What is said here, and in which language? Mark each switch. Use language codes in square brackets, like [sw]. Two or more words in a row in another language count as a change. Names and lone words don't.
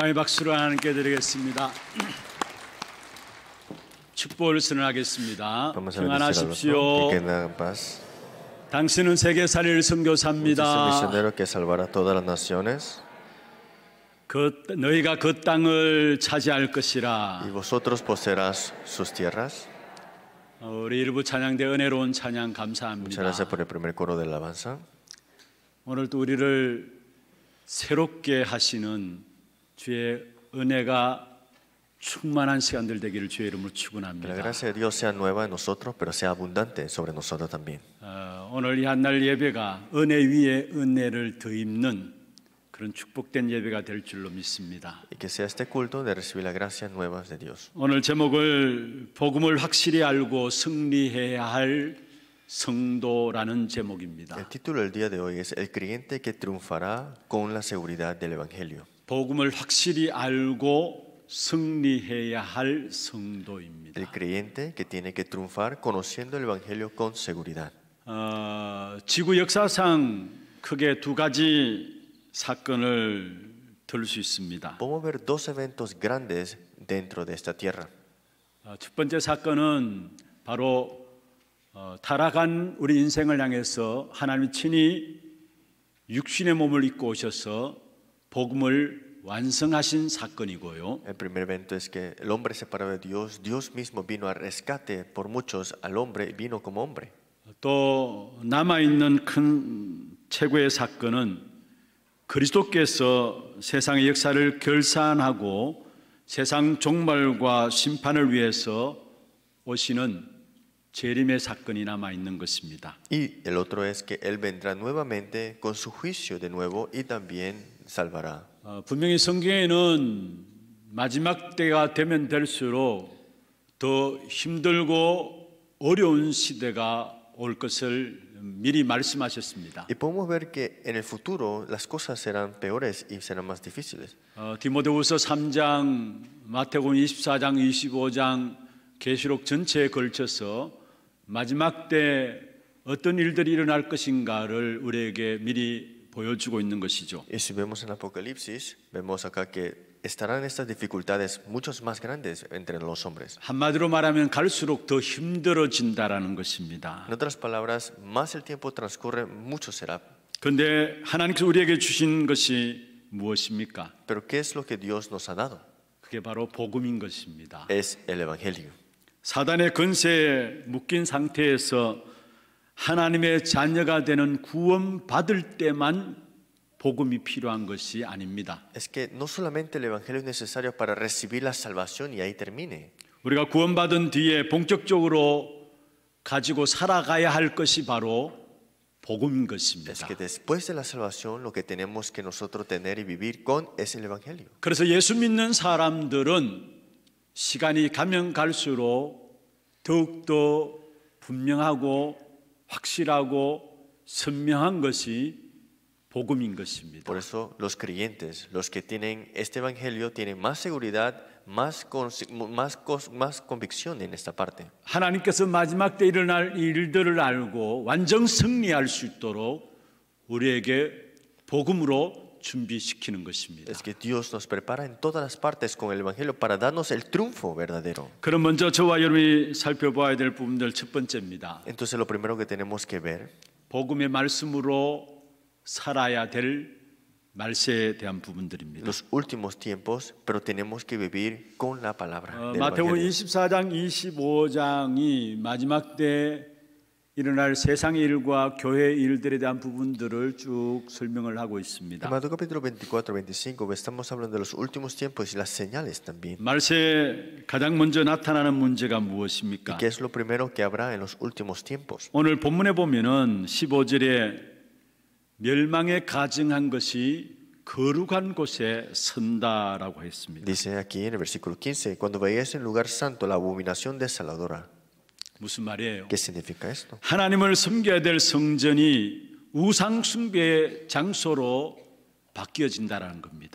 [ko] 박수를 하나님께 드리겠습니다. 축복을 선언하겠습니다. [es] Vamos a bendecir al otro, [ko] 평안하십시오. [es] que tengan paz. [ko] 당신은 세계 살릴 [es] Usted es el [ko] 선교사입니다. [es] misionero que salvará a todas las naciones [ko] 너희가 그 땅을 차지할 [es] y [ko] 것이라. [es] vosotros poseerás sus tierras. [ko] 우리 일부 찬양대 은혜로운 찬양 [es] Muchas [ko] 감사합니다. [es] gracias por el primer coro de alabanza. [ko] 오늘 또 우리를 새롭게 하시는 주의 은혜가 충만한 시간들 되기를 주의 이름으로 [es] Que la [ko] 축원합니다. [es] gracia de Dios sea nueva en nosotros, pero sea abundante sobre nosotros también. [ko] 오늘 이 한날 예배가 은혜 위에 은혜를 더입는 그런 축복된 예배가 될 줄로 믿습니다. [es] Y que sea este culto de recibir las gracias nuevas de Dios. [ko] 오늘 제목을 복음을 확실히 알고 승리해야 할 성도라는 제목입니다. [es] El título del día de hoy es El creyente que triunfará con la seguridad del Evangelio. [ko] 복음을 확실히 알고 승리해야 할 성도입니다. [es] El creyente que tiene que triunfar conociendo el Evangelio con seguridad. [ko] 지구 역사상 크게 두 가지 사건을 들 수 있습니다. [es] Podemos ver dos eventos grandes dentro de esta tierra. [ko] 첫 번째 사건은 바로 타락한 우리 인생을 향해서 하나님이 친히 육신의 몸을 입고 오셔서 복음을 완성하신 사건이고요. [es] El primer evento es que el hombre separado de Dios, Dios mismo vino a rescate por muchos al hombre y vino como hombre. [ko] 또 남아있는 큰 최고의 사건은 그리스도께서 세상의 역사를 결산하고 세상 종말과 심판을 위해서 오시는 재림의 사건이 남아있는 것입니다. [es] Y el otro es que Él vendrá nuevamente con su juicio de nuevo y también salvará. [ko] 분명히 성경에는 마지막 때가 되면 될수록 더 힘들고 어려운 시대가 올 것을 미리 말씀하셨습니다. [es] Y podemos ver que en el futuro las cosas serán peores y serán más difíciles. [ko] 디모데후서 3장, 마태복음 24장, 25장, 계시록 전체에 걸쳐서 마지막 때 어떤 일들이 일어날 것인가를 우리에게 미리 보여주고 있는 것이죠. [es] Y si vemos en Apocalipsis, vemos acá que estarán estas dificultades muchos más grandes entre los hombres. [ko] 한마디로 말하면 갈수록 더 힘들어진다라는 것입니다. [es] En otras palabras, más el tiempo transcurre, mucho será. [ko] 그런데 하나님께서 우리에게 주신 것이 무엇입니까? [es] Pero ¿qué es lo que Dios nos ha dado? [ko] 그게 바로 복음인 것입니다. [es] Es el Evangelio. [ko] 사단의 권세에 묶인 상태에서 하나님의 자녀가 되는 구원받을 때만 복음이 필요한 것이 아닙니다. [es] Es que no solamente el Evangelio es necesario para recibir la salvación y ahí termine. [ko] 우리가 구원받은 뒤에 본격적으로 가지고 살아가야 할 것이 바로 복음인 것입니다. [es] Es que después de la salvación lo que tenemos que nosotros tener y vivir con es el Evangelio. [ko] 그래서 예수 믿는 사람들은 시간이 가면 갈수록 더욱더 분명하고 확실하고 선명한 것이 복음인 것입니다. [es] Por eso los creyentes, los que tienen este Evangelio, tienen más seguridad, más convicción en esta parte. [ko] 하나님께서 마지막 때 일어날 일들을 알고 완전 승리할 수 있도록 우리에게 복음으로 준비시키는 것입니다. [es] Es que Dios nos prepara en todas las partes con el Evangelio para darnos el triunfo verdadero. [ko] 그럼 먼저 저와 여러분이 살펴봐야 될 부분들 첫 번째입니다. [es] Entonces lo primero que tenemos que ver [ko] 복음의 말씀으로 살아야 될 말세에 대한 부분들입니다. [es] los últimos tiempos, pero tenemos que vivir con la palabra del 마태복음 Evangelio. [ko] 24장, 25장이 마지막 때 일어날 세상의 일과 교회의 일들에 대한 부분들을 쭉 설명을 하고 있습니다. [es] En Mateo capítulo 24, 25 estamos hablando de los últimos tiempos y las señales también. [ko] 말세에 가장 먼저 나타나는 문제가 무엇입니까? [es] ¿Qué es lo primero que habrá en los últimos tiempos? [ko] 오늘 본문에 보면은 15절에 멸망에 가증한 것이 거룩한 곳에 선다라고 했습니다. [es] Dice aquí en el versículo 15, cuando veáis en lugar santo la abominación desoladora. [ko] 무슨 말이에요? [es] ¿Qué significa esto? [ko] 하나님을 섬겨야 될 성전이 우상 숭배의 장소로 바뀌어진다라는 겁니다.